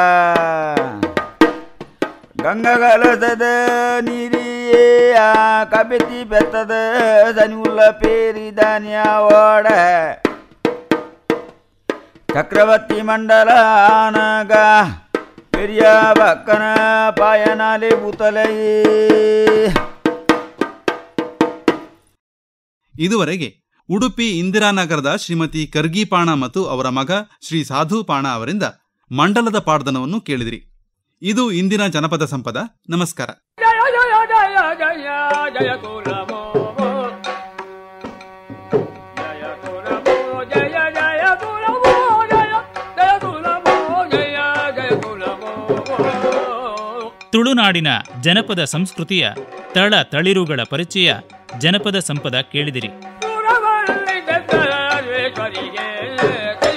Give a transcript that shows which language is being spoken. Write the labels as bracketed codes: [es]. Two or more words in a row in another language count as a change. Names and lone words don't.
[tcy] ಗಂಗಗಲಸದ ನೀರಿಯೇ ಕಬೆತಿ ಬೆತ್ತದ ಸನಿಯುಲ್ಲ ಪೇರಿ ದಾನಿಯ ಓಡ ಚಕ್ರವರ್ತಿ ಮಂಡಲನಾಗ ಪೆರಿಯ ಬಕ್ಕನ ಪಾಯನಾಲೆ ಬೂತಲೆಯೇ. [kn] ಇದುವರೆಗೆ ಉಡುಪಿ ಇಂದಿರಾನಗರದ ಶ್ರೀಮತಿ ಕರ್ಗಿಪಾಣ ಮತ್ತು ಅವರ ಮಗ ಶ್ರೀ ಸಾಧು ಪಾಣ ಅವರಿಂದ ಮಂಡಲದ ಪಾಡ್ದನವನ್ನು ಕೇಳಿದಿರಿ. ಇದು ಇಂದಿನ ಜನಪದ ಸಂಪದ. ನಮಸ್ಕಾರ. ತುಳುನಾಡಿನ ಜನಪದ ಸಂಸ್ಕೃತಿಯ ತಳ ತಳಿರುಗಳ ಪರಿಚಯ ಜನಪದ ಸಂಪದ ಕೇಳಿದಿರಿ.